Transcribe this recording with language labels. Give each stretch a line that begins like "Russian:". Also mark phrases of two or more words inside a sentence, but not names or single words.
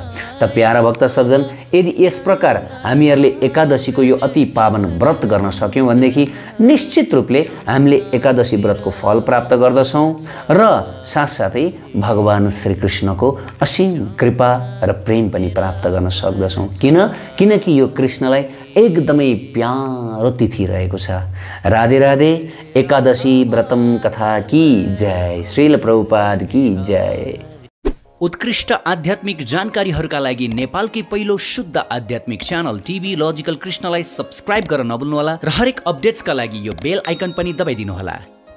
Nepali: त प्यारा भक्त सज्जन, यदि यस प्रकार हामीहरूले एकादशीको यो अति पावन व्रत गर्न सक्यौँ भनेदेखि निश्चित रूपले हामीले एकादशी व्रतको फल प्राप्त गर्दछौँ र साथसाथै भगवान श्रीकृष्णको असीम कृपा र प्रेम पनि प्राप्त गर्न सक्दछौँ। किनकि यो कृष्णलाई एकदमै प्यारो तिथि रहेको छ।
Hindi: राधे राधे। एकादशी व्रतम कथा की जय। श्रील प्रभुपाद की जय।
Nepali: उत्कृष्ट आध्यात्मिक जानकारीहरूका लागि नेपालकै पहिलो शुद्ध आध्यात्मिक च्यानल टिभी लजिकल कृष्णलाई सब्स्क्राइब गर्न नभुल्नुहोला र हरेक अपडेट्सका लागि यो
English: bell icon
Nepali: पनि दबाइदिनुहोला।